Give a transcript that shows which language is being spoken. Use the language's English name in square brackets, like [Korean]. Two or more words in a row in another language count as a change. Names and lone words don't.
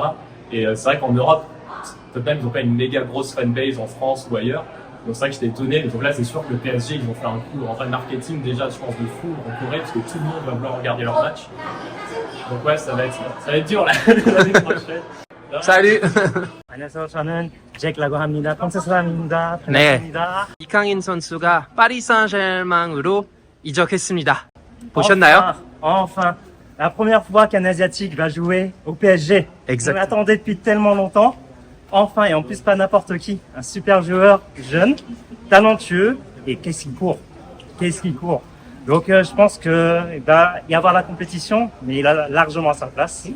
[French] Et c'est vrai qu'en Europe, Tottenham, ils n'ont pas une méga grosse fanbase en France ou ailleurs. Donc c'est vrai que j'étais étonné. Donc là, c'est sûr que le PSG, ils ont fait un coup en vrai marketing déjà, je pense, de fou en Corée parce que tout le monde va vouloir regarder leur match. Donc ouais, ça va être dur là, l'année prochaine. Salut. [Korean] 안녕하세요. 저는 잭라고 합니다. 프랑스 사람입니다. 네. 반갑습니다. 이강인 선수가 파리 생제르맹으로 이적했습니다. 보셨나요? [French] Enfin, la première fois qu'un Asiatique va jouer au PSG. Exact. On l'attendait depuis tellement longtemps. Enfin, et en plus pas n'importe qui. Un super joueur, jeune, talentueux, et qu'est-ce qu'il court. Qu'est-ce qu'il court. Donc je pense qu'il va y avoir la compétition, mais il a largement sa place.